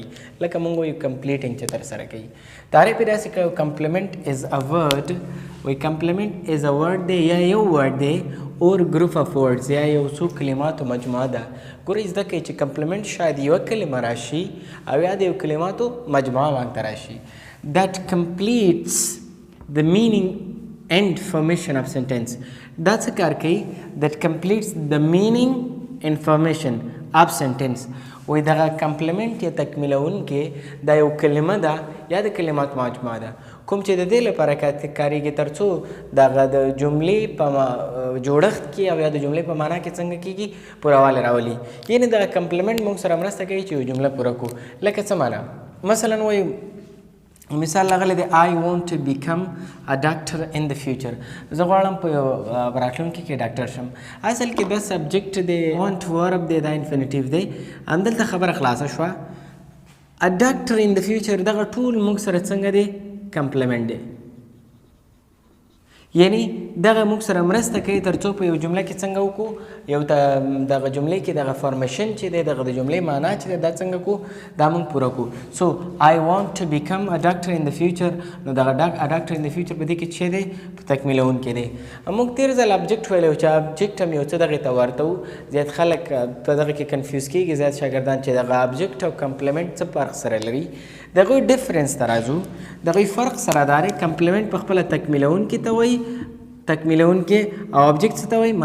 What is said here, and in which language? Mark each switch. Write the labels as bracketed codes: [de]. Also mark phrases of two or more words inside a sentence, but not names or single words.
[ps] لکه موږ وایو کمپلیټینګ چې ترسره کوي. تعریف یې داسې کوو [en] complement is a word, [ps] وایي [en] complement is a word [ps] دی یا یو ورډ دی [en] or group of words [ps] یا یو څو کلماتو مجموعه ده. ګورئ زده کوئ چې کمپلیمنٹ شاید یوه کلمه راشي او یا د یو کلماتو مجموعه واک ته راشي. [en] that completes the meaning and formation of sentence. [ps] دا څه کار کوي؟ [en] that completes the meaning information of sentence. [ps] وایي دغه کمپلیمنٹ یا تکمیلونکې دا یو کلمه ده یا د کلمات مجموعه ده کوم چې د دې لپاره کارېږي تر څو دغه د جملې په جوړښت کې او یا د جملې په معنا کې څنګه کېږي پورووالی راولي. یعنې دغه کمپلیمنٹ موږ سره مرسته کوي چې یو جمله پوره کړو. لکه څه معنا؟ مثلا وایو مثال راغلی دی [en] I want to become a doctor in the future. [ps] زه غواړم په یو راتلونکي کې ډاکټر شم. اصل کې دا سبجیکټ دی، want ورب دی، دا انفینیټیو دی. همدلته خبره خلاصه شوه. [en] a doctor in the future [ps] دغه ټول موږ سره څنګه دی؟ کمپلیمنٹ دی. یعنی دغه موږ سره مرسته کوي تر څو په یو جمله کې څنګه وکړو، یو دغه جملې کې دغه فارمیشن چې دی، دغه د جملې معنا چې دی، دا څنګه کړو، دا موږ پوره کړو. [en] سو I want to become a doctor in the future. [ps] نو دغه [en] doctor in the future [ps] په دې کې چې دی په تکمیلونکی دی. موږ تېر ځل ابجیکټ ویلی و چې ابجیکټ هم یو څه دغې ته ورته و. زیات خلک په دغه کې کنفیوز کېږي، زیات شاګردان چې دغه ابجیکټ او کمپلیمنٹ څه فرق سره لري. د هغوی ډفرنس ته راځو. د هغوی فرق سره دا دی کمپلیمنٹ په خپله تکمیلونکي ته وایي، تکمیلونکي او ابجیکټ څه ته وایي؟